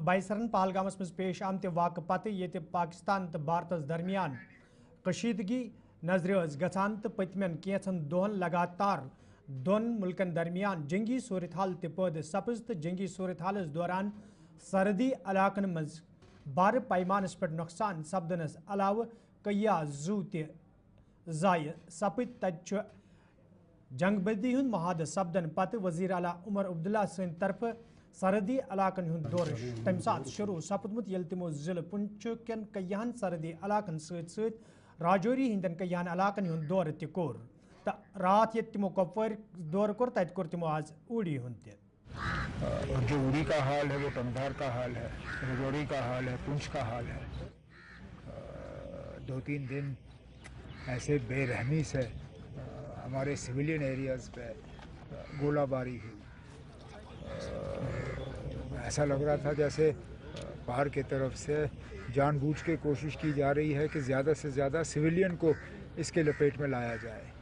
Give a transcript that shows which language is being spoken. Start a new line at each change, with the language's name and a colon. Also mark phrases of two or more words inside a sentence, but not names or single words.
Kashmiri: बाइसरन पहलगामस मज पेश आमत वाक़ पत ये पाकिस्तान तो भारत दरमियान कशीदगी नजर गसान तो पतमन कैंचन दोहन लगातार दोन मुल्कन दरमियान जंगी सूरत हाल पैद सपज तो जंगी सूरत हालस दौरान सरहदी इलाकन मज बार पैमानस पे नुकसान सपदनस अलाव कया जू ज़ाय सपद तत जंगबंदी हुंद महाद सपदन पत वज़ीर आला उमर अब्दुल्ला सद तरफ सरहदी इलाकन हुंद दौर तम सात शुरू सपदमुत यल तिमो जिले पुंछकन कयाहन सरहदी इलाकन सद राजौरी हिंदन कयाहन इलाकन हुंद दौर त कोर तो रात ये तिमो कपवर दौर कोर तत कोर तिमो आज ऊड़ी हुंद
Hindi: और जो उड़ी का हाल है वो टंगधार का हाल है, राजौरी का हाल है, पुंछ का हाल है। 2-3 दिन ऐसे बेरहमी से हमारे
English: civilian areas
Hindi: पे गोलाबारी हुई। ऐसा लग रहा था जैसे बाहर की तरफ से जानबूझ के कोशिश की जा रही है कि ज़्यादा से ज़्यादा सिविलियन को इसके लपेट में लाया जाए।